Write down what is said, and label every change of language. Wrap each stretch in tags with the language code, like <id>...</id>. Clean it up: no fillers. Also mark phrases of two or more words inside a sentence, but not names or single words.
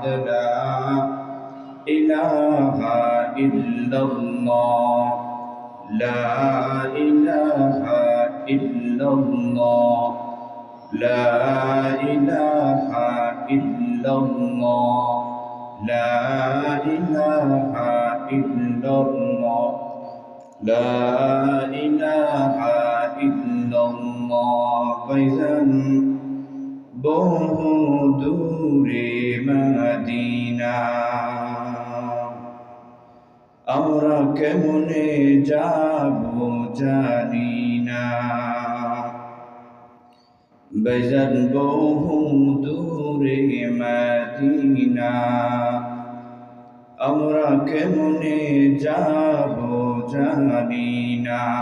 <ar>لا الہ الا اللہ، لا الہ الا اللہ، لا الہ الا اللہ، لا الہ الا اللہ، لا الہ الا اللہ.</ar> <bn>فیضاً বহু দূরে মদিনা, আমরা কেমনে যাব জানি না, বেজান বহু দূরে মদিনা, আমরা কেমনে যাব জানি না.</bn>